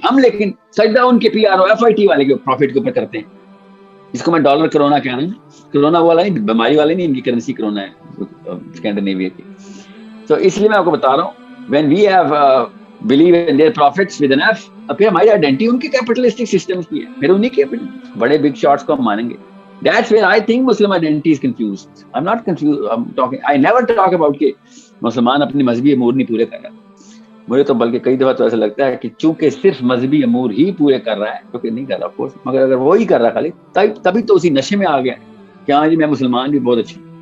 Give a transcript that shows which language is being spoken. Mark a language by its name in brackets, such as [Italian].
[Urdu] ہم لیکن سجدہ ان کے P R O F I T والے کے پروفٹ کے اوپر کرتے ہیں, جس کو میں ڈالر کرونا کہہ رہا ہوں. کرونا والا نہیں, بیماری والے نہیں, ان کی کرنسی کرونا ہے اسکینڈینیویا کی. تو اس لیے میں آپ کو بتا رہا ہوں, [English] when we have believe in their prophets with an F, [Urdu] پھر ہماری آئیڈینٹی ان کے کیپٹلسٹک سسٹمز کی ہے, پھر انہیں کے بڑے بگ شاٹس کو ہم مانیں گے. [English] That's where I think Muslim identity is confused. I'm not confused. I never talk about [Urdu] کہ مسلمان اپنے مذہبی امور نہیں پورے کر رہا. مجھے تو بلکہ کئی دفعہ تو ایسا لگتا ہے کہ چونکہ صرف مذہبی امور ہی پورے کر رہا ہے, کیونکہ نہیں کر رہا کورس, مگر اگر وہی کر رہا خالی, تبھی تو اسی نشے میں آ گیا کہ ہاں جی میں مسلمان بھی بہت اچھی.